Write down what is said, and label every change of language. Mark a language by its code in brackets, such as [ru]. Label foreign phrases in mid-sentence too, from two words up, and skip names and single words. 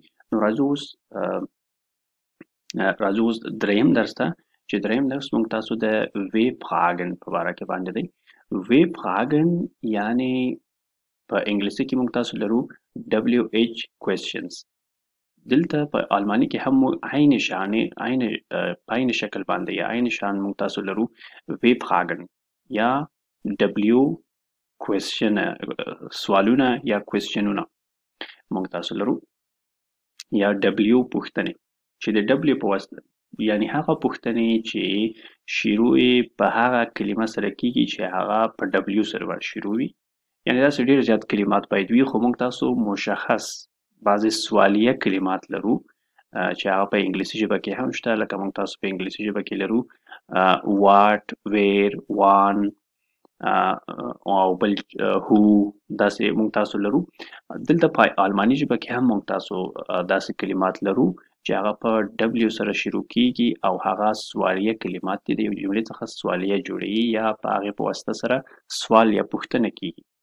[ps] نو راځو اوس دریم درس ته، چې دریم درس موږ تاسو د W-Fragen په باره کې باندې دی. W-Fragen یعنی په انګلیسي کې موږ تاسو لرو [en] WH questions. [ps] دلته په آلماني کې هم عین شکل باندې یا عین شان موږ تاسو لرو W-Fragen یا [en] W question [ps] سوالونه یا کوېسچنونه موږ تاسو لرو، یا W پوښتنې چې د W په واسطه یعنی هغه پوښتنې چې شروع په هغه کلمه سره کیږي چې هغه په W سره شروع وي. یعنی داسې ډېر زیات کلمات باید وي، خو موږ تاسو مشخص بعضې سوالیه کلمات لرو چې هغه په انګلیسي ژبه کې هم شته، لکه موږ تاسو په انګلیسي ژبه کې لرو [en] what, where, when [ps] او بل هو، داسې موږ تاسو لرو. دلته په آلماني ژبه کې هم موږ تاسو داسې کلمات لرو چې هغه په W سره شروع کیږي او هغه سوالیه کلمات دي، د یو جملې څخه سوالیه جوړیږي یا په هغې په واسطه سره سوال یا پوښتنه کیږي.